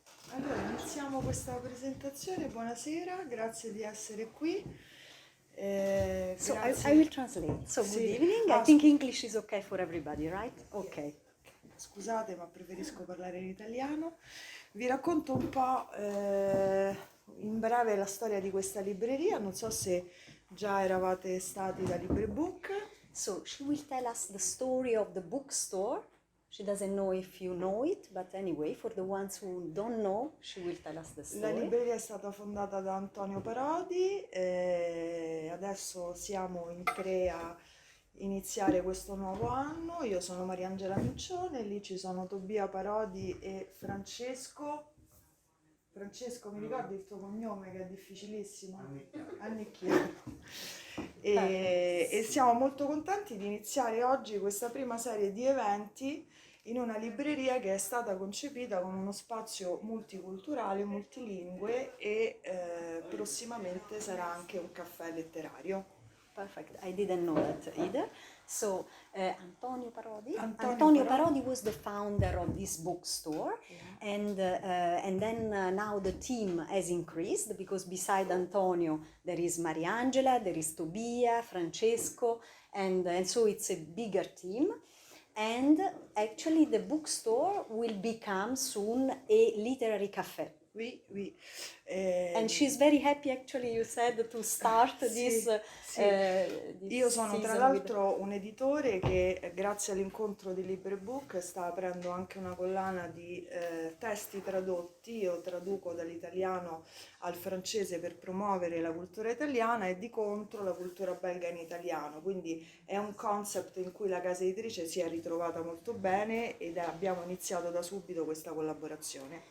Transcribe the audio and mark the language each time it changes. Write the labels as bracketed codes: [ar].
[it] Allora, iniziamo questa presentazione. Buonasera, grazie di essere qui. [en] So [it] Grazie. [en] I will translate. So [it] Sì. [en] good evening. Ah, I think English is okay for everybody, right? Okay. [it] Scusate, ma preferisco parlare in italiano. Vi racconto un po' in breve la storia di questa libreria. Non so se già eravate stati da Librebook. [en] So she will tell us the story of the bookstore. She doesn't know if you know it, but anyway, for the ones who don't know, she will tell us the [it] La [en] story. [it] libreria è stata fondata da Antonio Parodi e adesso siamo in tre a iniziare questo nuovo anno. Io sono Mariangela Miccione, lì ci sono Tobia Parodi e Francesco. Francesco, mi ricordi il tuo cognome che è difficilissimo? Annicchiato. E siamo molto contenti di iniziare oggi questa prima serie di eventi in una libreria che è stata concepita come uno spazio multiculturale, multilingue e prossimamente sarà anche un caffè letterario. [en] Perfect. I didn't know that either. So Antonio Parodi. Antonio Parodi was the founder of this bookstore, and then now the team has increased because beside Antonio there is Mariangela, there is Tobia, Francesco, and so it's a bigger team. And actually the bookstore will become soon a literary cafe. [fr] Oui. [en] And she's very happy, actually, you said, to start this. [it] Io sono tra l'altro un editore che grazie all'incontro di Librebook sta aprendo anche una collana di testi tradotti. Io traduco dall'italiano al francese per promuovere la cultura italiana e di contro la cultura belga in italiano, quindi è un concept in cui la casa editrice si è ritrovata molto bene ed abbiamo iniziato da subito questa collaborazione.